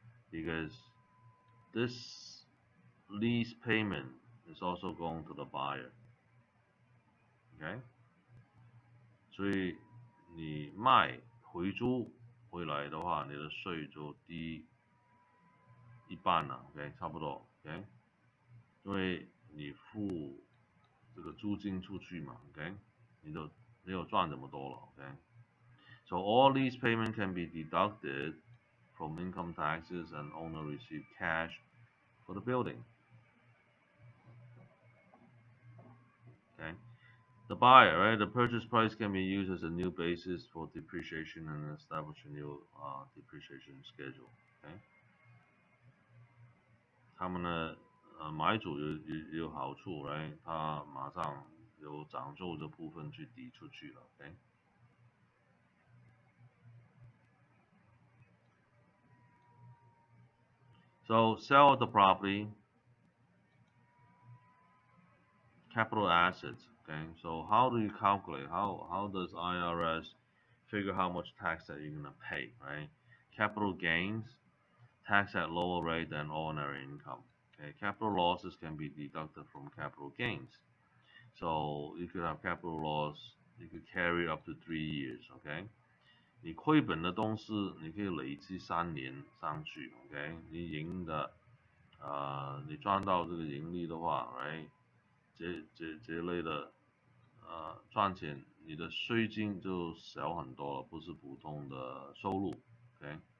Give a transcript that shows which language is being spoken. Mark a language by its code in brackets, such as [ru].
[en] Because this lease payment is also going to the buyer, okay? [zh] 所以你卖回租回来的话，你的税就低一半了 ，OK， 差不多 ，OK， 因为你付这个租金出去嘛 ，OK， 你就没有赚这么多了 ，OK。 [en] So all lease payment can be deducted from income taxes and owner receive cash for the building. Okay. The buyer, right? The purchase price can be used as a new basis for depreciation and establish a new depreciation schedule. Okay. [zh] 他们的买主有好处 ，right？他马上有涨售的部分去抵出去了 ，OK。 [en] So sell the property, capital assets. Okay, so how do you calculate? How does IRS figure how much tax that you're gonna pay? Right? Capital gains, tax at lower rate than ordinary income. Okay, capital losses can be deducted from capital gains. So you could have capital loss, you could carry up to 3 years. Okay. [zh] 你亏本的东西，你可以累积3年上去 ，OK？你赢的，你赚到这个盈利的话 ，right？这类的，赚钱，你的税金就小很多了，不是普通的收入 ，OK？